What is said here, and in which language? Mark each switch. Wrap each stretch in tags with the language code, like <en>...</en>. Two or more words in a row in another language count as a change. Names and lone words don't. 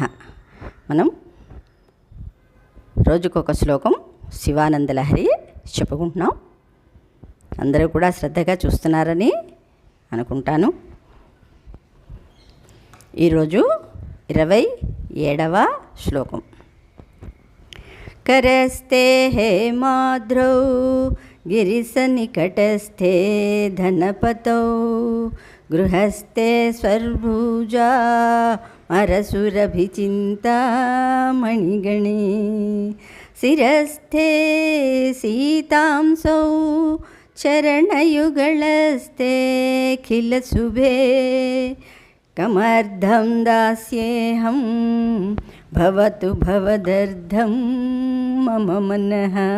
<te>మనం రోజుకొక శ్లోకం శివానందలహరి చెప్పుకుంటున్నాం. అందరూ కూడా శ్రద్ధగా చూస్తున్నారని అనుకుంటాను. ఈరోజు 27వ శ్లోకం.</te> <sa>करस्ते हेमाद्रौ गिरिसनिकटस्थे धनपतौ गृहस्थे स्वर्भुजा मरसुरभिचिन्तामणिगणे शिरस्थे सीतांसौ चरणयुगलस्थे खिलशुभे कमर्धं दास्येऽहं भवतु भवदर्धं मम मनः.</sa>